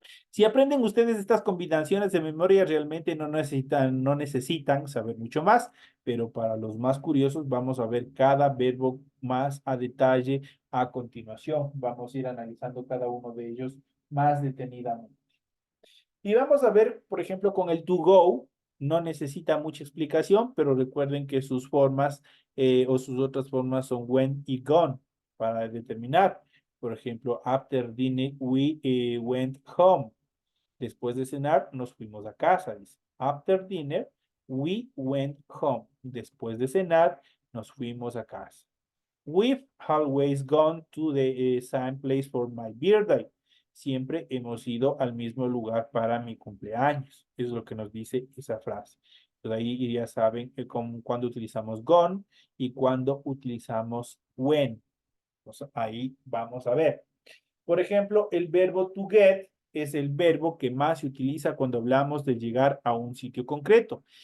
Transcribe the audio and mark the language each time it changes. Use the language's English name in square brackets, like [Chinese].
[Spanish] Si aprenden ustedes estas combinaciones de memoria, realmente no necesitan saber mucho más, pero para los más curiosos vamos a ver cada verbo más a detalle a continuación. Vamos a ir analizando cada uno de ellos más detenidamente. Y vamos a ver, por ejemplo, con el to go, no necesita mucha explicación, pero recuerden que sus formas o sus otras formas son when y gone para determinar. Por ejemplo, [English] after dinner we went home. [Spanish] Después de cenar nos fuimos a casa, dice. [English] After dinner we went home. [Spanish] Después de cenar nos fuimos a casa. [English] We've always gone to the same place for my birthday. [Spanish] Siempre hemos ido al mismo lugar para mi cumpleaños. Es lo que nos dice esa frase. Entonces ahí ya saben cuando utilizamos gone y cuando utilizamos when. Entonces ahí vamos a ver. Por ejemplo, el verbo to get es el verbo que más se utiliza cuando hablamos de llegar a un sitio concreto.